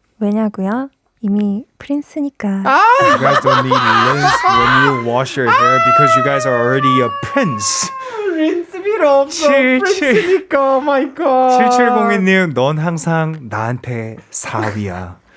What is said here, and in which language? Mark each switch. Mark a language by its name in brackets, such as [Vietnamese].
[Korean] 왜냐고요? 이미 프린스니까. [English] You guys don't need lens when you wash your hair because you guys are already a prince. [Korean] 린스 필요 없어. 77. 프린스니까. [English] Oh my God. [Korean] 7702님, 넌 항상 나한테 사위야.